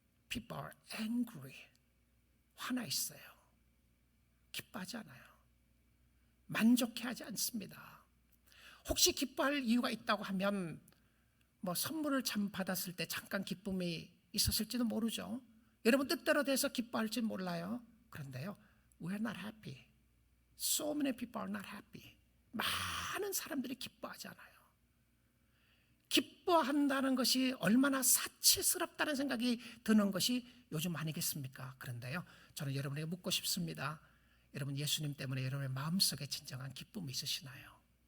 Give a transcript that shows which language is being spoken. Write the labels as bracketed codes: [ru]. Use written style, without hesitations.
[en] People are angry. [ko] 화나 있어요. 기뻐하지 않아요. 만족해하지 않습니다. 혹시 기뻐할 이유가 있다고 하면 뭐 선물을 참 받았을 때 잠깐 기쁨이 있었을지도 모르죠. 여러분 뜻대로 돼서 기뻐할지 몰라요. 그런데요, [en] we're not happy. So many people are not happy. [ko] 많은 사람들이 기뻐하지 않아요. 기뻐한다는 것이 얼마나 사치스럽다는 생각이 드는 것이 요즘 아니겠습니까? 그런데요, 저는 여러분에게 묻고 싶습니다. 여러분 예수님 때문에 여러분의 마음속에 진정한 기쁨이 있으시나요?